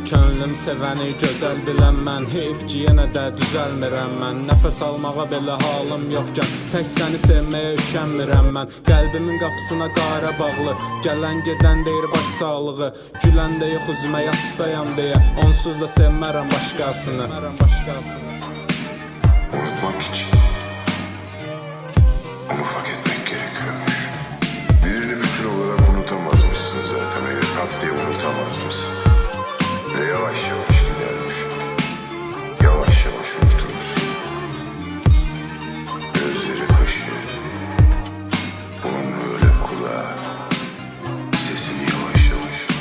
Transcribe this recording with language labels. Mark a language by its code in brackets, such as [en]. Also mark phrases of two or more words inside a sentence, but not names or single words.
[az] Könlüm sevəni gözəl biləm mən. Heyf ki yenə də düzəlmirəm mən. Nəfəs almağa belə halım yoxkən. Tək səni sevməyə üşənmirəm mən. Qəlbimin qapısına qara bağlı. Gələn gedən deyir baş sağlığı. Güləndə yox üzümə yastayam deyə. Onsuz da sevmərəm başqasını. [tr] Unutmak için onu fark etmek gerekiyormuş. Birini bütün olarak unutamazmışsın zaten. Öyle tak diye unutamazmışsın. Ve yavaş yavaş gidermiş. Yavaş yavaş unuturmuşsun. Gözleri kaşı, burnu öyle kulağı, sesini yavaş yavaş.